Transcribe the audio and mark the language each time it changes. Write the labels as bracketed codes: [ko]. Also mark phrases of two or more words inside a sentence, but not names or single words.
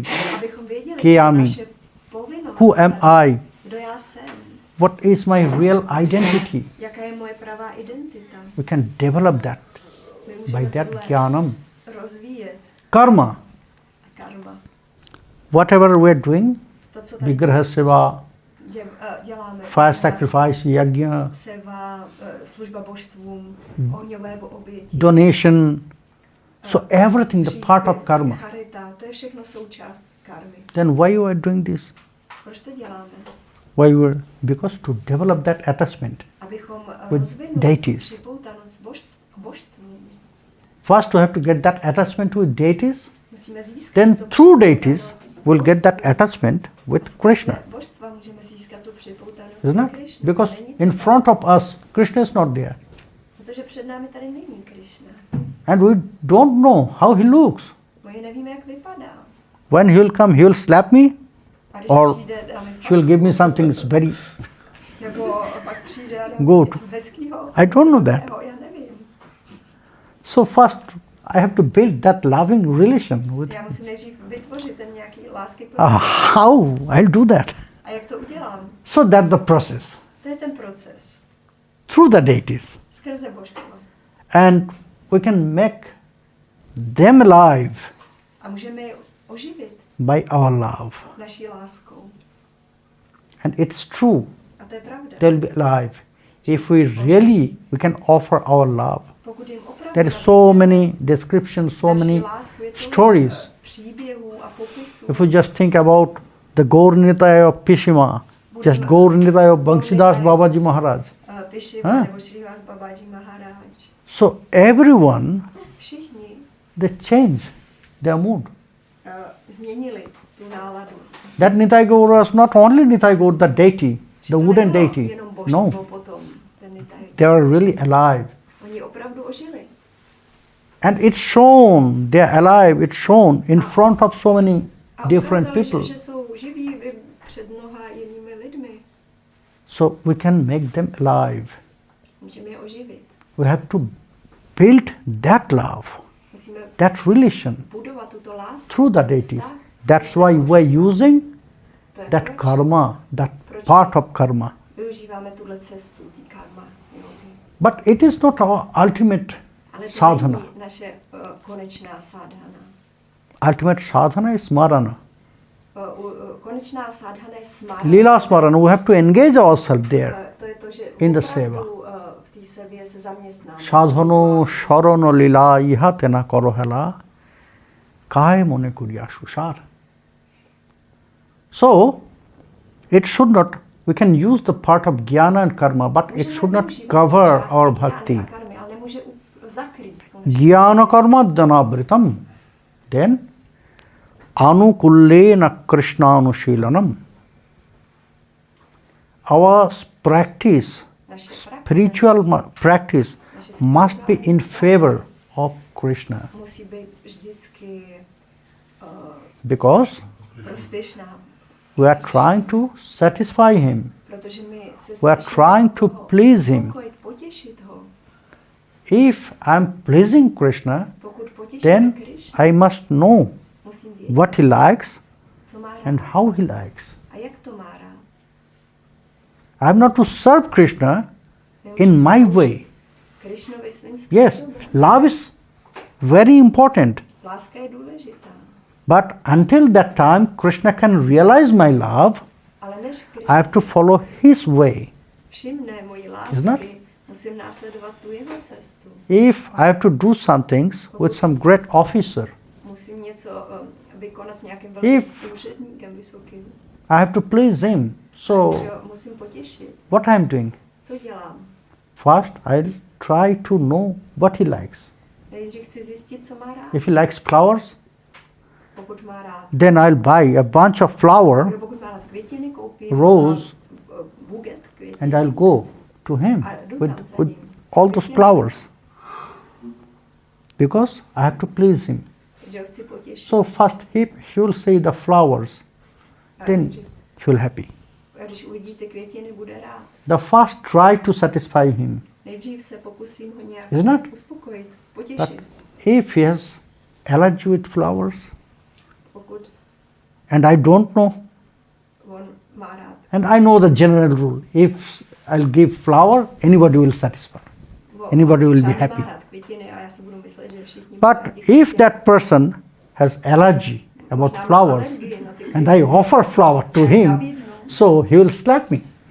[en] Kiyami. Who am I? What is my real identity? we can develop that My by [cs] můžeme [en] that [cs] tohle jnanam. rozvíjet. [en] Karma, Karma. whatever we are doing, [cs] To, co tady [sa] vigraha seva, [cs] děláme. [en] fire sacrifice, yajna, [cs] Seva, služba božstvům, ohňové oběti. [en] donation, so everything the part of [cs] příspěvky, [en] karma. [cs] charita, to je všechno součást karmy. [en] Then why you are doing this? [cs] Proč to děláme? [en] Why you are? Because to develop that attachment. [cs] Abychom [en] With [cs] rozvinuli [en] deities. [cs] připoutanost k božstvům. [en] First we have to get that attachment with deities, [cs] Musíme získat [en] then [cs] to [en] through deities [cs] připoutanost [en] we'll get that attachment with Krishna. [cs] božstva můžeme získat tu připoutanost [en] Isn't [cs] k [en] it? [cs] Krishna. [en] Because [cs] Není to [en] in [cs] tak? [en] front of us, Krishna is not there. [cs] Protože před námi tady není Krishna. [en] And we don't know how he looks. [cs] My nevíme, jak vypadá. [en] When he will come, he will slap me, [cs] A když [en] or [cs] přijde, dáme [en] he will give me something that's very [cs] nebo pak přijde a [en] good. [cs] něco hezkýho. [en] I don't know that. [cs] Já nevím. [en] So first, I have to build that loving relation with [cs] Já musím nejdřív vytvořit ten nějaký lásky. [en] how I'll do that. [cs] A jak to udělám? [en] So that's the process [cs] To je ten proces. [en] through the deities, [cs] Skrze božstvo. [en] and we can make them alive [cs] A můžeme je oživit [en] by our love. [cs] naší láskou. [en] And it's true, [cs] A to je pravda. [en] they'll be alive if we can offer our love. [cs] Pokud jim opravdu [en] There is so many descriptions, so [cs] naší [en] many [cs] lásku, je tolik, [en] stories. [cs] příběhů a popisů. [en] If we just think about the Gaur-Nitaya of Pishima, just Gaur-Nitaya of Banshidas Babaji Maharaj. [cs] Pishima nebo Srila Babaji Maharaj. [en] So everyone, [cs] Všichni [en] they change their mood. [cs] změnili tu náladu. [en] That Nitai Gaur was not only Nitai Gaur, the deity, the [cs] To [en] wooden [cs] nebylo [en] deity. [cs] jenom božstvo [en] No, [cs] potom, ten Nitai. [en] they are really alive. [cs] Oni opravdu ožili. [en] And it's shown, they are alive, it's shown in front of so many [cs] A [en] different [cs] ukázali, [en] people. [cs] že jsou živí před mnoha jinými lidmi. [en] So we can make them alive. [cs] Můžeme je oživit. [en] We have to build that love, [cs] Musíme [en] that relation [cs] budovat tuto lásku. [en] through the deities. [cs] vztah. [en] That's why we're using [cs] To je [en] that [cs] proč [en] karma, that part of karma. [cs] využíváme tuhle cestu, tý karma. Jogi. [en] But it is not our ultimate [cs] Ale to [en] sadhana. [cs] není naše konečná sadhana. [en] Ultimate sadhana is smarana. [cs] Konečná sadhana je smárna. [sa] Lila smarana, [en] we have to engage ourselves there. [cs] To je to, že [en] In the [cs] opravdu, [en] seva. [cs] v té sevě se zaměstnáme. [bn] সাধন স্মরণ লীলা ইহাতে না করো হেলা কায় মনে করিয়া সুসার. [en] So, it should not, we can use the part of jnana and karma, but it should not cover our bhakti. [cs] Ale nemůže zakrýt to naše. [sa] ज्ञान कर्माद्यनावृतम्. Then, आनुकूल्येन कृष्णानुशीलनम्. [en] Our practice, [cs] Naše praxe [en] spiritual practice must be in favor of Krishna. [cs] musí být vždycky [en] Because [cs] prospěšná, [en] we are trying to satisfy him. [cs] protože my se [en] We are trying to [cs] ho [en] please him. [cs] uspokojit, potěšit ho. [en] If I am pleasing Krishna, [cs] Pokud potěšíme [en] then [cs] Krishna, [en] I must know [cs] musím vědět, [en] what he likes [cs] co má rád [en] and how he likes. [cs] a jak to má rád. [en] I have not to serve Krishna [cs] Nemůže [en] in my [cs] sloužit [en] way. [cs] Krishnovi svým [en] Yes, [cs] způsobem. [en] love is very important. [cs] Láska je důležitá, [en] But until that time, Krishna can realize my love, [cs] ale než [en] I [cs] Krishna [en] have to follow his way. [cs] všimne moji [en] Isn't it? [cs] lásky, musím následovat tu jeho cestu. [en] If I have to do some things with some great officer, [cs] Musím něco vykonat s nějakým velkým úředníkem vysokým. [en] I have to please him. So, [cs] Takže ho musím potěšit. [en] what I am doing? [cs] Co dělám? [en] First, I'll try to know what he likes. [cs] Nejdřív chci zjistit, co má rád. [en] If he likes flowers, [cs] Pokud má rád, [en] then I'll buy a bunch of flower [cs] nebo pokud má rád květiny, koupím [en] Rose. [cs] buget květin. [en] and I'll go to him [cs] A jdu [en] with, [cs] tam za [en] with [cs] ním. [en] all those flowers. Because I have to please him. [cs] Takže ho chci potěšit. [en] So first he will see the flowers, [cs] A [en] then [cs] nejdřív- [en] he will happy. [cs] a když uvidí ty květiny, bude rád. [en] The first try to satisfy him. [cs] Nejdřív se pokusím ho nějak [en] Isn't it? [cs] uspokojit, [en] But [cs] potěšit. [en] if he has allergy with flowers [cs] Pokud [en] and I don't know, [cs] on má rád. [en] and I know the general rule, if I'll give flower, anybody will satisfy. anybody will be happy. But if that person has allergy about flowers and I offer flower to him, so he will slap me.